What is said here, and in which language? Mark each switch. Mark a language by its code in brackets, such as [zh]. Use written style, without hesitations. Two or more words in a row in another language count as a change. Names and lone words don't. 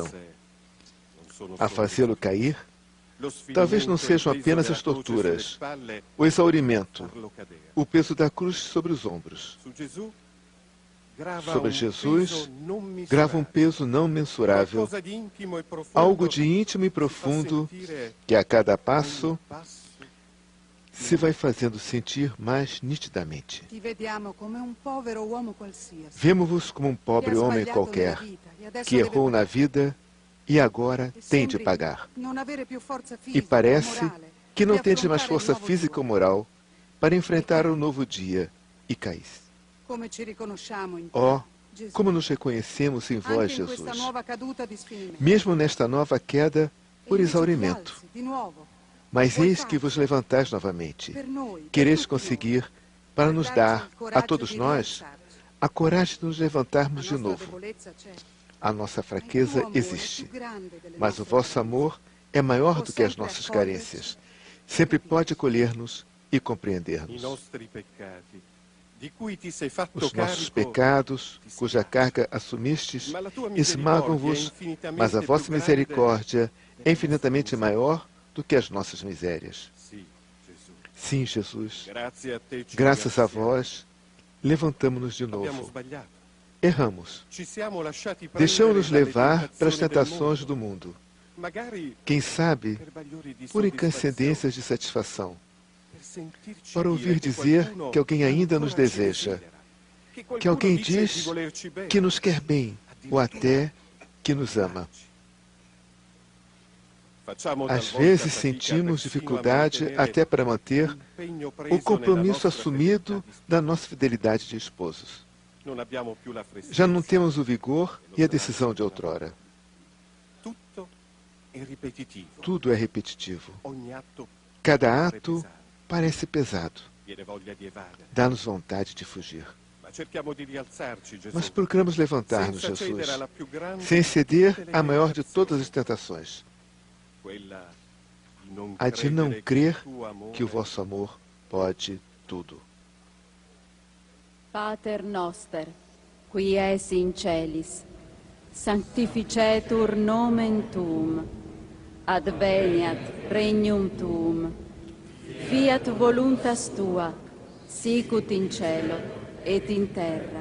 [pt] A fazê-lo cair, talvez não sejam apenas as torturas, o exaurimento, o peso da cruz sobre os ombros. Sobre Jesus grava um peso não mensurável, algo de íntimo e profundo que a cada passo se vai fazendo sentir mais nitidamente. [it] Ti vediamo come un povero uomo qualsiasi. [pt] Vemo-vos como um pobre homem qualquer que errou na vida e agora tem de pagar. [it] Non avere più forza [pt] E [it] fisica, [pt] parece [it] morale, [pt] que não [it] di [pt] tem mais [it] affrontare [pt] força [it] il nuovo [pt] física ou [it] giorno. [pt] moral para enfrentar o novo dia e caís. [it] Come ci riconosciamo in te, [pt] Ó, [it] Gesù. [pt] como nos reconhecemos em vós, [it] Anche in questa [pt] Jesus. [it] nuova caduta di sfinimento. [pt] Mesmo nesta nova queda por [it] E invece ti [pt] exaurimento. [it] alzi di nuovo [pt] Mas eis que vos levantais novamente. [it] per noi, per [pt] Quereis [it] tutti noi, [pt] conseguir, para nos dar, a todos nós, a coragem de nos levantarmos de novo. A nossa fraqueza existe, mas o vosso amor é maior do que as nossas carências. Sempre pode acolher-nos e compreender-nos. Os nossos pecados, cuja carga assumistes, esmagam-vos, mas a vossa misericórdia é infinitamente maior do que as nossas misérias. [it] Sì, Gesù. [pt] Sim, Jesus, [it] Grazie a te ci [pt] graças a [it] ringraziamo. [pt] vós, levantamos-nos de [it] Abbiamo [pt] novo. [it] sbagliato. [pt] Erramos. [it] Ci siamo lasciati [pt] Deixamos-nos [it] prendere [pt] levar [it] dalle [pt] pelas [it] tentazioni [pt] tentações do mundo. [it] Magari [pt] Quem sabe, [it] per bagliori di [pt] por [it] soddisfazione, [pt] incoincidências de satisfação, [it] per sentirci [pt] para [it] dire [pt] ouvir [it] che [pt] dizer [it] qualcuno [pt] que alguém ainda nos [it] ancora ci [pt] deseja, [it] desidera, che [pt] que [it] qualcuno [pt] alguém [it] dice di [pt] diz [it] volerci bene. [pt] que nos quer bem, ou até que nos ama. [it] Facciamo [pt] Às [it] talvolta [pt] vezes [it] fatica [pt] sentimos [it] persino a [pt] dificuldade [it] mantenere [pt] até para manter [it] l'impegno preso [pt] o compromisso [it] nella nostra [pt] assumido [it] fedeltà di [pt] da nossa fidelidade de esposos. [it] Non abbiamo più la freschezza. [pt] Já não temos o vigor e a decisão de outrora. [it] Tutto è ripetitivo. [pt] Tudo é repetitivo. [it] Ogni atto [pt] Cada [it] pare [pt] ato [it] pesare. [pt] parece pesado. [it] Viene voglia di evadere. [pt] Dá-nos vontade de fugir. [it] Ma cerchiamo di rialzarci, Gesù. [pt] Mas procuramos levantar-nos, [it] senza cedere [pt] Jesus, [it] alla più grande [pt] sem [it] di [pt] ceder [it] tutte le [pt] à maior de [it] tentazioni, [pt] todas as tentações, [it] quella di non [pt] a de não [it] credere [pt] crer [it] che il tuo amore [pt] que o vosso amor pode tudo. [la] Pater noster, qui es in celis, sanctificetur nomen tuum, adveniat regnum tuum, fiat voluntas tua, sicut in cielo et in terra.